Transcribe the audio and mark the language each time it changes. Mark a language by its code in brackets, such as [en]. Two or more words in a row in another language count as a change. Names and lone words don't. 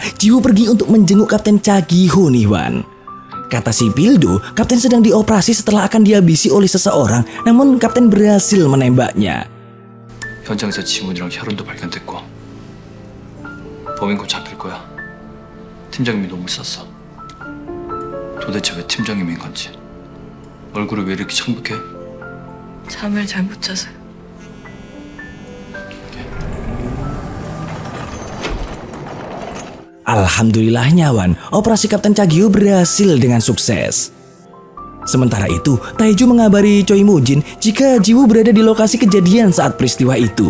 [id] Jiwoo pergi untuk menjenguk Kapten Cha Gi-ho nih Wan. Kata si Pildo, Kapten sedang dioperasi setelah akan dihabisi oleh seseorang, namun Kapten berhasil menembaknya. [ko] 현장에서 지문이랑 혈흔도 발견됐고 범인 곧 잡힐 거야. 팀장님이 놈을 쐈어. 도대체 왜 팀장님인 건지. 얼굴이 왜 이렇게 창백해? 잠을 잘 못 자서. [id] Alhamdulillahnya Wan, operasi Kapten Cha Gi-ho berhasil dengan sukses. Sementara itu, Taeju mengabari Choi Moo-jin jika Jiwoo berada di lokasi kejadian saat peristiwa itu.